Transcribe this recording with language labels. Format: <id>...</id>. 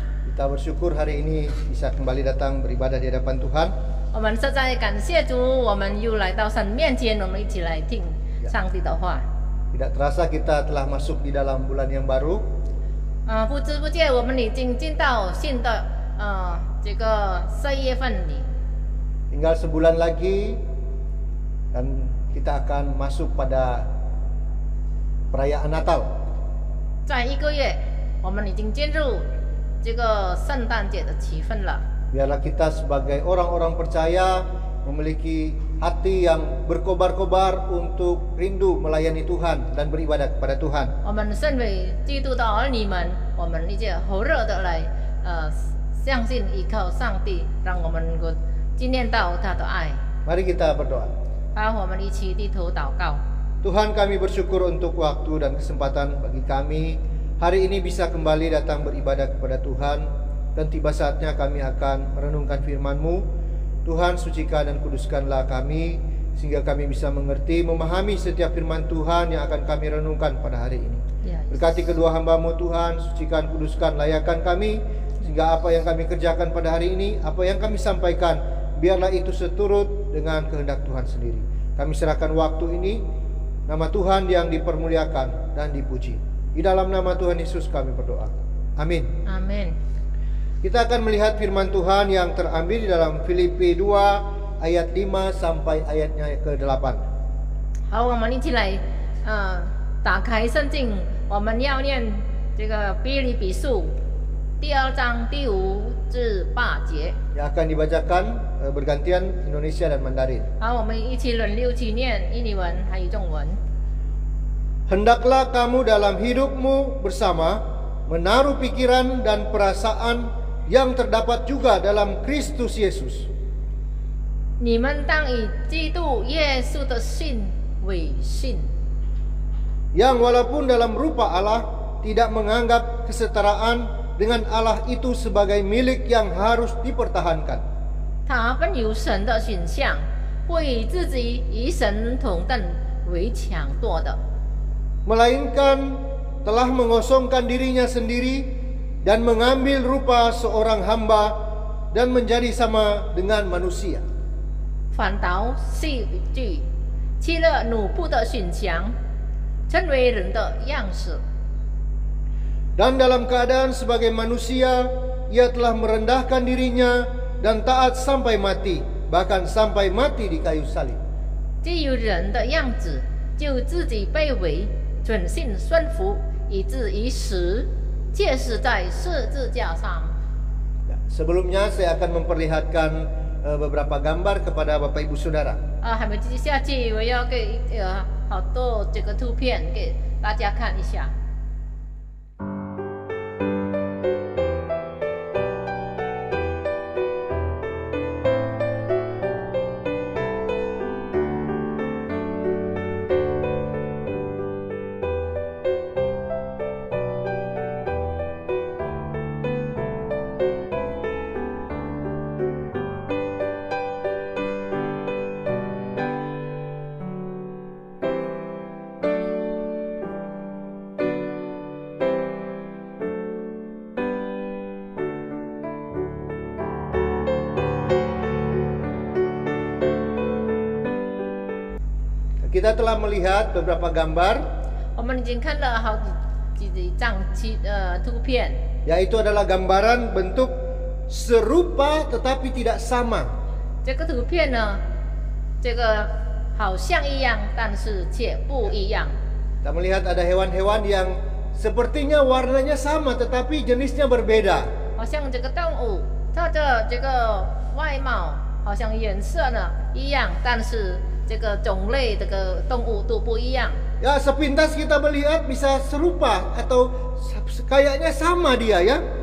<id>Kita bersyukur hari ini bisa kembali datang beribadah di hadapan Tuhan.</id> <zh>我们实在感谢主，我们又来到神面前，我们一起来听上帝的话。</zh> <id>Tidak terasa kita telah masuk di dalam bulan yang baru.</id> <zh>不知不觉我们已经进到新的这个4月份里。</zh> <id>Tinggal sebulan lagi dan kita akan masuk pada perayaan Natal.</id> <zh>在1个月，我们已经进入这个圣诞节的气氛了。</zh> <id>Biarlah kita sebagai orang-orang percaya memiliki hati yang berkobar-kobar untuk rindu melayani Tuhan dan beribadah kepada Tuhan.</id> <zh>我们身为基督的儿女们，我们理解火热的来相信依靠上帝，让我们能够纪念到他的爱。</zh> <id>Mari kita berdoa.</id> <zh>好，我们一起低头祷告。</zh> <id>Tuhan, kami bersyukur untuk waktu dan kesempatan bagi kami hari ini bisa kembali datang beribadah kepada Tuhan, dan tiba saatnya kami akan merenungkan firman-Mu. Tuhan, sucikan dan kuduskanlah kami sehingga kami bisa mengerti, memahami setiap firman Tuhan yang akan kami renungkan pada hari ini. Berkati kedua hamba-Mu Tuhan, sucikan, kuduskan, layakkan kami sehingga apa yang kami kerjakan pada hari ini, apa yang kami sampaikan, biarlah itu seturut dengan kehendak Tuhan sendiri. Kami serahkan waktu ini, nama Tuhan yang dipermuliakan dan dipuji. Di dalam nama Tuhan Yesus kami berdoa. Amin. Amin. Kita akan melihat firman Tuhan yang terambil di dalam Filipi 2 ayat 5 sampai ayatnya ke-8.</id> <zh>好，我们一起来打开圣经，我们要念这个腓立比书第2章第5至8节。</zh> <id>Yang akan dibacakan bergantian Indonesia dan Mandarin.</id> <zh>好，我们一起轮流去念印尼文还有中文。</zh> <id>Hendaklah kamu dalam hidupmu bersama menaruh pikiran dan perasaan yang terdapat juga dalam Kristus Yesus.</id> <zh>你们当以基督耶稣的信为信，</zh> <id>Yang walaupun dalam rupa Allah tidak menganggap kesetaraan dengan Allah itu sebagai milik yang harus dipertahankan.</id> <zh>他本有神的形象，不以自己与神同等为抢夺的，</zh> <id>Melainkan telah mengosongkan dirinya sendiri dan mengambil rupa seorang hamba dan menjadi sama dengan manusia.</id> <zh>反倒是具弃了奴仆的形象，成为人的样式。</zh> <id>Dan dalam keadaan sebagai manusia, ia telah merendahkan dirinya dan taat sampai mati, bahkan sampai mati di kayu salib.</id> <zh>既有人的样子，就自己卑微，存心顺服，以至于死，切死在十字架上。</zh> <id>Sebelumnya saya akan memperlihatkan beberapa gambar kepada Bapak Ibu Saudara.</id> <zh>还没继续下去，我要给好多这个图片给大家看一下。</zh> <id>Kita telah melihat beberapa gambar,</id> <zh>我们已经看了好几张图片，</zh> <id>yaitu adalah gambaran bentuk serupa tetapi tidak sama.</id> <zh>这个图片呢，这个好像一样，但是却不一样。</zh> <id>Kita melihat ada hewan-hewan yang sepertinya warnanya sama tetapi jenisnya berbeda.</id> <zh>好像这个动物，它的这个外貌好像颜色呢一样，但是这个种类这个动物都不一样。</zh> <id>Ya, sepintas kita melihat bisa serupa atau kayaknya sama dia ya.</id>